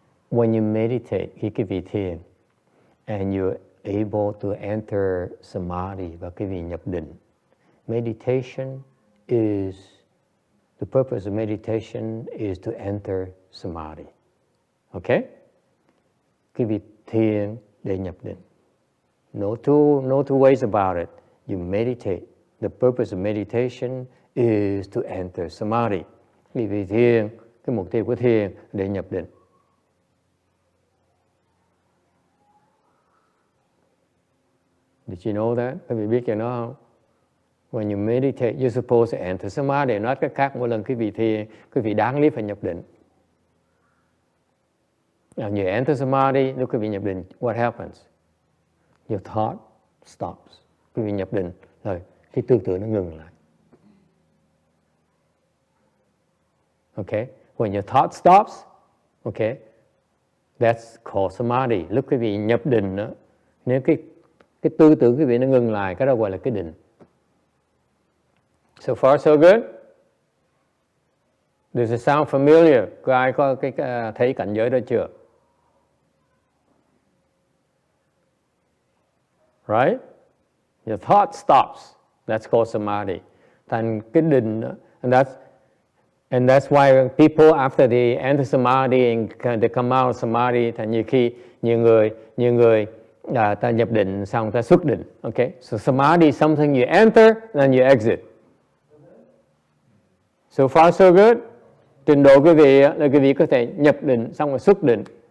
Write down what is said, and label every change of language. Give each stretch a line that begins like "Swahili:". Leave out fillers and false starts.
English: When you meditate,
Vietnamese: khi quý vị thiền,
English: and you're able to enter Samadhi,
Vietnamese: và quý vị nhập định,
English: meditation is, the purpose of meditation is to enter Samadhi. Okay?
Vietnamese: Quý vị thiền để nhập định.
English: No two ways about it. You meditate. The purpose of meditation is to enter Samadhi.
Vietnamese: Quý vị thiền, cái mục tiêu của thiền để nhập định.
English: Did you know that?
Vietnamese: Quý vị biết cái đó không?
English: When you meditate, you're supposed to enter Samadhi.
Vietnamese: Nói cách khác, mỗi lần quý vị thiền, quý vị đáng lý phải nhập định.
English: Now you enter Samadhi,
Vietnamese: lúc quý vị nhập định,
English: what happens? Your thought stops.
Vietnamese: Quý vị nhập định, rồi cái tư tưởng nó ngừng lại.
English: Okay? When your thought stops, okay, that's called Samadhi.
Vietnamese: Lúc quý vị nhập định đó, nếu cái tư tưởng quý vị nó ngừng lại, cái đó gọi là cái định.
English: So far so good? Does it sound familiar?
Vietnamese: Có ai có thấy cảnh giới đó chưa?
English: Right? Your thought stops. That's called Samadhi.
Vietnamese: Thành cái định đó,
English: and that's why people after they enter Samadhi and they come out of Samadhi,
Vietnamese: thành nhiều người ta nhập định xong ta xuất định.
English: Okay? So Samadhi is something you enter and you exit. So far so good.
Vietnamese: Trình độ quý vị là quý vị có thể nhập định xong rồi xuất định.